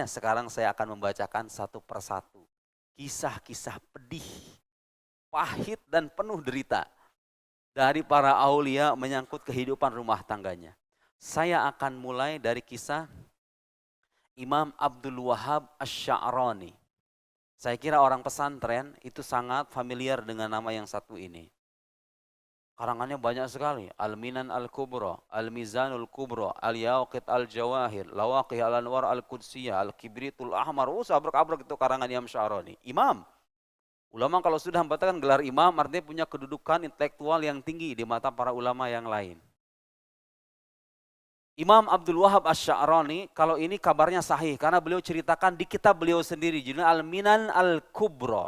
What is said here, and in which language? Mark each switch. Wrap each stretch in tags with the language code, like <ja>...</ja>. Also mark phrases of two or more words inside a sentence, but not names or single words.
<id>Sekarang saya akan membacakan satu persatu. Kisah-kisah pedih, pahit dan penuh derita dari para aulia menyangkut kehidupan rumah tangganya. Saya akan mulai dari kisah Imam Abdul Wahab Asy-Sya'rani. Saya kira orang pesantren itu sangat familiar dengan nama yang satu ini. Karangannya banyak sekali. Al-Minan Al-Kubra, Al-Mizanul Kubra, Al-Yaqit Al-Jawahir, Lawaqih Al-Anwar Al-Qudsiyah, Al-Kibritul Ahmar. Sabrek-abrek itu karangan Imam Sya'rani. Imam. Ulama kalau sudah mengatakan gelar imam artinya punya kedudukan intelektual yang tinggi di mata para ulama yang lain. Imam Abdul Wahab Asy-Sya'rani, kalau ini kabarnya sahih karena beliau ceritakan di kitab beliau sendiri judulnya Al-Minan Al-Kubra.</id>